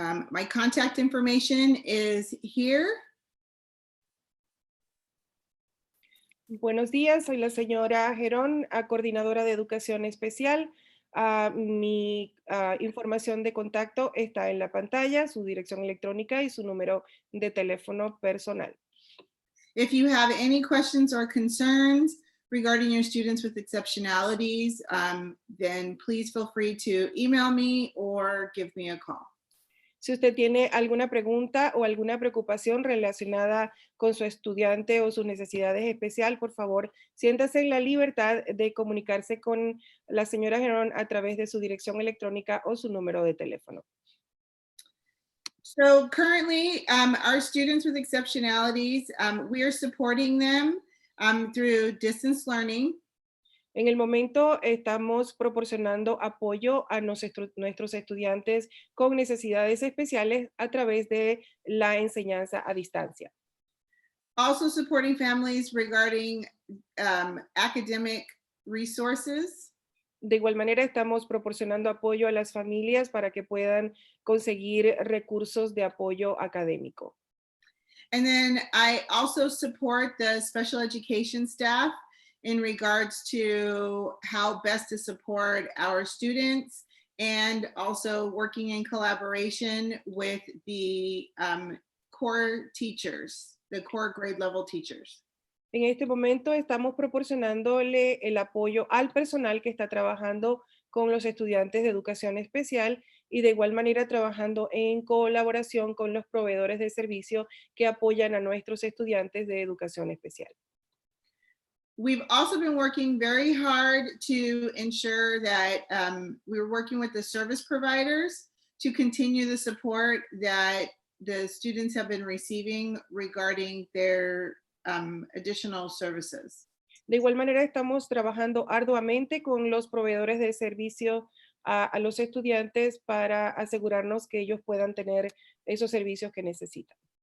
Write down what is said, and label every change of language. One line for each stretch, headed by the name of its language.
English: My contact information is here.
Spanish: Buenos días, soy la señora Gerón, coordinadora de educación especial. Mi información de contacto está en la pantalla, su dirección electrónica y su número de teléfono personal.
English: If you have any questions or concerns regarding your students with exceptionalities, then please feel free to email me or give me a call.
Spanish: Si usted tiene alguna pregunta o alguna preocupación relacionada con su estudiante o sus necesidades especiales, por favor, siéntase en la libertad de comunicarse con la señora Gerón a través de su dirección electrónica o su número de teléfono.
English: So currently, our students with exceptionalities, we are supporting them through distance learning.
Spanish: En el momento estamos proporcionando apoyo a nuestros estudiantes con necesidades especiales a través de la enseñanza a distancia.
English: Also supporting families regarding academic resources.
Spanish: De igual manera, estamos proporcionando apoyo a las familias para que puedan conseguir recursos de apoyo académico.
English: And then I also support the special education staff in regards to how best to support our students, and also working in collaboration with the core teachers, the core grade level teachers.
Spanish: En este momento estamos proporcionándole el apoyo al personal que está trabajando con los estudiantes de educación especial y de igual manera trabajando en colaboración con los proveedores de servicio que apoyan a nuestros estudiantes de educación especial.
English: We've also been working very hard to ensure that we're working with the service providers to continue the support that the students have been receiving regarding their additional services.
Spanish: De igual manera, estamos trabajando arduamente con los proveedores de servicio a los estudiantes para asegurarnos que ellos puedan tener esos servicios que necesitan.